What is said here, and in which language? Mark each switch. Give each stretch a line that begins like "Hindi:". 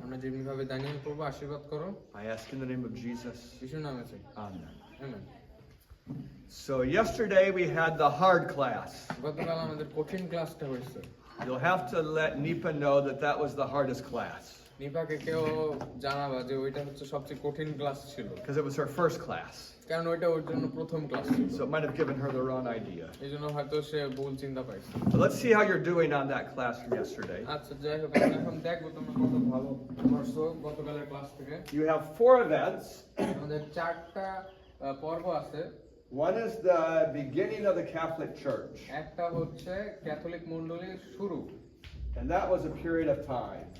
Bangla: আমরা যেভাবে দানিয়েল পড়বো আশীর্বাদ করো,
English: I ask in the name of Jesus.
Bangla: যিশুর নামে চাই,
English: Amen. Amen. So yesterday we had the hard class.
Bangla: গতকাল আমাদের কঠিন ক্লাসটা হয়েছে।
English: You'll have to let Nipa know that that was the hardest class.
Bangla: নিপাকে কেউ জানাবা যে ওইটা হচ্ছে সবচেয়ে কঠিন ক্লাস ছিল,
English: Because it was her first class.
Bangla: কারণ ওইটা ওর জন্য প্রথম ক্লাস ছিল।
English: So it might have given her the wrong idea.
Bangla: এই জন্য হয়তো সে ভুল চিন্তা পাইছে।
English: So let's see how you're doing on that class from yesterday.
Bangla: আচ্ছা, যাই হোক, আমরা এখন দেখবো তোমরা কত ভালো করছো গতকালের ক্লাস থেকে।
English: You have 4 events.
Bangla: আমাদের 4টা পর্ব আছে।
English: One is the beginning of the Catholic Church.
Bangla: একটা হচ্ছে ক্যাথলিক মণ্ডলীর শুরু,
English: And that was a period of time.